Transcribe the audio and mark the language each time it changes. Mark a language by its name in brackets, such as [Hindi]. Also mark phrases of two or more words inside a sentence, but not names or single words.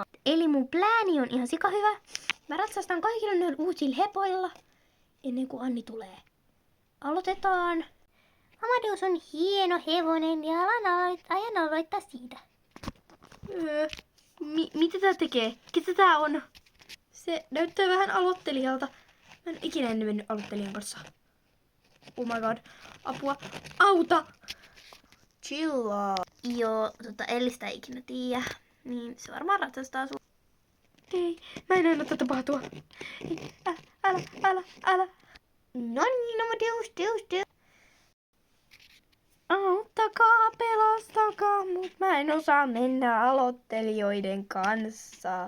[Finnish] Eli mun plääni on ihan sika hyvä. Mä ratsastan kaikilla noilla uusilla hepoilla ennen kuin Anni tulee. Aloitetaan. Amadeus on hieno hevonen ja ajan aloittaa siitä. Mitä tää tekee? Ketä tää on? Se näyttää vähän aloittelijalta. Mä en ikinä ennen mennyt aloittelijan kanssa. [English] Oh my god. [Finnish] Apua. Auta! Chillaa. Joo, Ellistä ei ikinä tiedä. Niin se varmaan ratsastaa sun. Ei, mä en aina tätä tapahtua. Ei, älä. No niin, Amadeus, Deus. Auttakaa, pelastakaa, mut mä en osaa mennä aloittelijoiden kanssa.